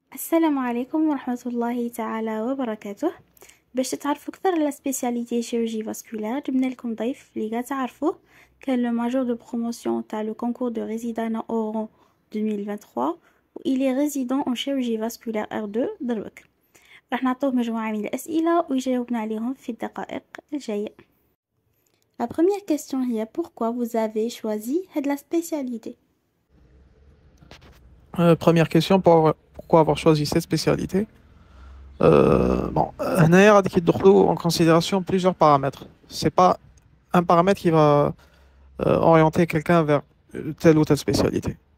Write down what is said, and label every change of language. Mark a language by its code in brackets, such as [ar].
[ar] السلام عليكم ورحمة الله تعالى وبركاته. باش تعرفوا أكثر على سبيسياليتي chirurgie vasculaire جبنا لكم ضيف اللي قاع تعرفوه. [fr] كان لو ماجور دو بروموسيون تاع لو concours de résident Oran 2023 و il est résident en chirurgie vasculaire R2 دروك. [ar] راح نعطوه مجموعة من الأسئلة ويجاوبنا عليهم في الدقائق الجاية. [fr] La première question هي pourquoi vous avez choisi هاد la spécialité. Première question, pourquoi avoir choisi cette spécialité? Bon, [ar] هنايا غادي يدخلوا [fr] en considération plusieurs paramètres. C'est pas un paramètre qui va orienter quelqu'un vers telle ou telle spécialité.